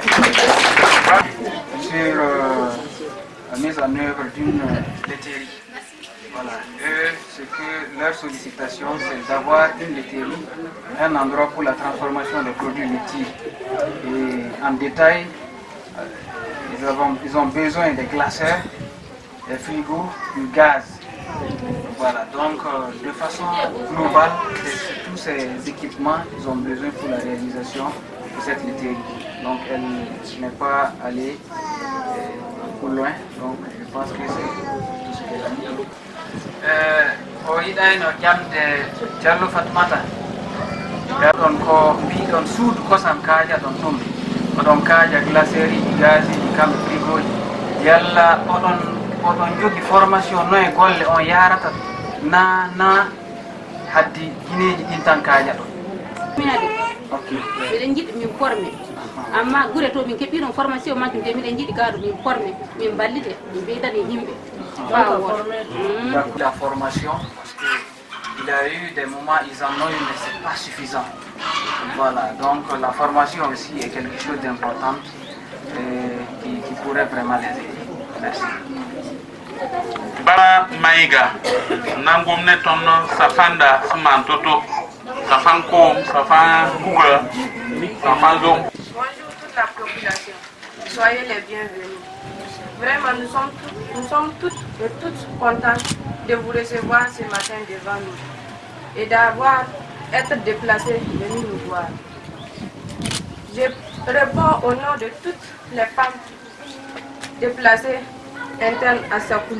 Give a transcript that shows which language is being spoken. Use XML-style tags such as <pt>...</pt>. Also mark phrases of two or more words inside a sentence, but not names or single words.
<fr>sur la mise en œuvre d'une laiterie. Voilà. Eux, ce que leur sollicitation, c'est d'avoir une laiterie, un endroit pour la transformation des produits laitiers. Et en détail, ils ont besoin des glaceurs, des frigos, du gaz. Voilà, donc de façon globale, tous ces équipements, ils ont besoin pour la réalisation de cette laiterie. Donc elle n'est pas allée pour loin, donc je pense que c'est tout ce qu'elle a mis.</fr> <ff>O yiɗayno ƴamde Diallo Fatmata ɗon ko mbiɗon suudu kosam kaaja ɗon ɗum oɗon kaaja glacerie ji gaz ji kamɓe frigoji yalla oɗon jogui formation noye golle on yarata na haddi guineji ɗin tan kaaja ɗon minade miɗen jiɗi min formé amma gure to min keɓɓiɗon formation majum de miɗen jiɗi gaɗo min formé min ballite min ɓeydani yimɓe</ff> <fr>la formation parce que il a eu des moments ils en ont eu mais c'est pas suffisant. Voilà, donc la formation aussi est quelque chose d'important qui pourrait vraiment les aider. Merci. Baba Maïga, Nangomne Tono, Safanda, Samantoto, Safanko, Safan Google, Safanzo. Bonjour toute la population, soyez les bienvenus. Vraiment, nous sommes toutes et toutes contents de vous recevoir ce matin devant nous et d'avoir été déplacés venir nous voir. Je réponds au nom de toutes les femmes déplacées internes à Sakula.</fr>